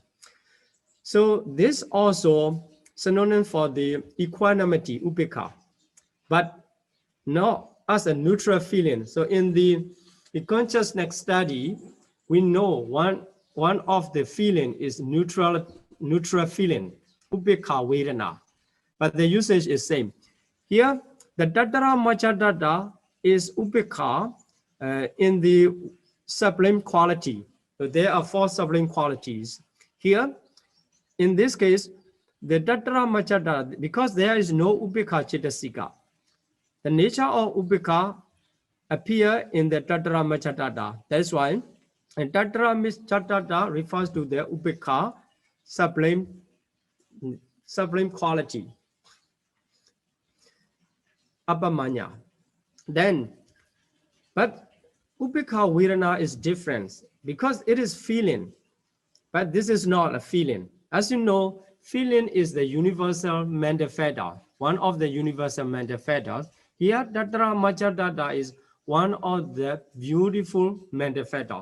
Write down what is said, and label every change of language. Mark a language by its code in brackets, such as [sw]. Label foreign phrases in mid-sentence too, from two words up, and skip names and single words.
[en] So this also synonym for the equanimity, upekha, but not as a neutral feeling. So in the consciousness study, we know one of the feeling is neutral feeling, [pi] upekha vedana, [en] but the usage is same. Here, the [pi] tatra machatata [en] is upekha in the sublime quality. So there are 4 sublime qualities. Here, in this case, the [pi] tatra machatata, [en] because there is no [pi] upekha cetasika, [en] the nature of upekha appear in the [pi] tatra machatata. [en] That's why and [pi] tatra machatata [en] refers to the upekha sublime quality. [pi] Apamanya. [en] Then, but [pi] upekha vedana [en] is different because it is feeling, but this is not a feeling. As you know, feeling is the universal mental fetter, one of the universal mental fetters. Here, tatra machatata is one of the beautiful mental factors.